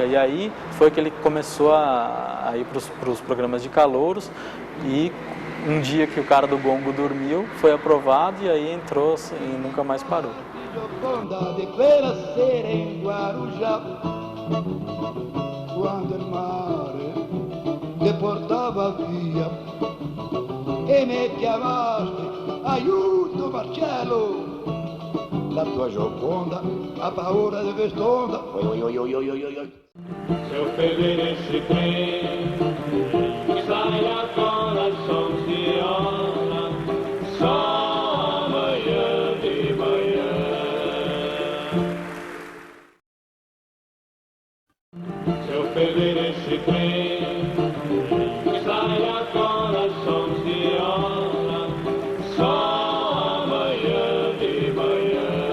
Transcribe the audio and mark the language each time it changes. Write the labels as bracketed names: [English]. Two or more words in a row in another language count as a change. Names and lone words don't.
[Portuguese] E aí foi que ele começou a ir para os programas de calouros e um dia que o cara do gongo dormiu, foi aprovado e aí entrou e nunca mais parou. [Italian] Quando il mare deportava via e me chiamaste, aiuto Marcello, la tua Gioconda ha paura di quest'onda. Oi, oi, oi, oi, oi, oi, oi. [Portuguese] Se eu perder esse trem, sai agora às 11 horas, só amanhã de manhã. Se eu perder esse trem, sai agora às 11 horas, só amanhã de manhã.